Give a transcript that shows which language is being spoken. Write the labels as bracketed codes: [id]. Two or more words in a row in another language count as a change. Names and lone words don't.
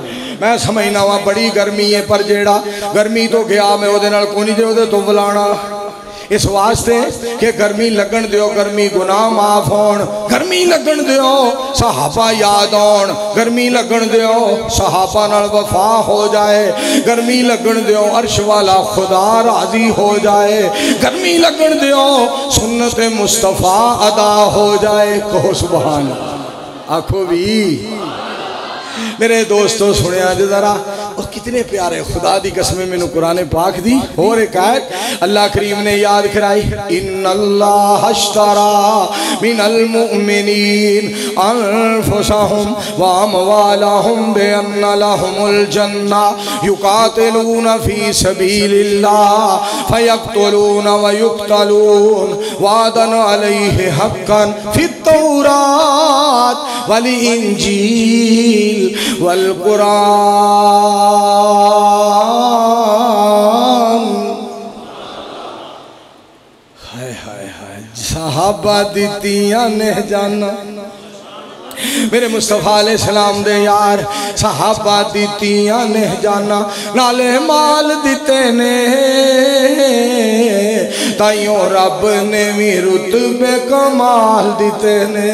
[pa] میں سمجھنا واں بڑی گرمی ہے پر جیہڑا گرمی توں گیا میں اوہدے نال کوئی نہیں جے اوہدے توں بلانا، اس واسطے کہ گرمی لگن دیو، گرمی گناہ معاف ہون، گرمی لگن دیو صحابہ یاد آؤن، گرمی لگن دیو صحابہ نال وفا ہو جائے، گرمی لگن دیو عرش والا خدا راضی ہو جائے، گرمی لگن دیو سنت مصطفیٰ ادا ہو جائے. [ar] کہو سبحان الله. [pa] آکھو بھی میرے دوستو سنیا جے ذرا، اور کتنے پیارے خدا دی قسمیں مینوں قرآن پاک دی اور ایک آیت اللہ کریم نے یاد کرائی. [ar] إن الله اشترى من المؤمنين أنفسهم وأموالهم بأن لهم الجنة يقاتلون في سبيل الله فيقتلون ويقتلون وعدا عليه حقا في التوراة والإنجيل والقرآن. [pa] ہائے ہائے ہائے صحابہ دتیاں نے جاناں میرے مصطفیٰ علیہ السلام دے یار، صحابہ دتیاں نے جاناں نالے مال دتے نے، تائیوں رب نے بھی رتبے کمال دتے نے.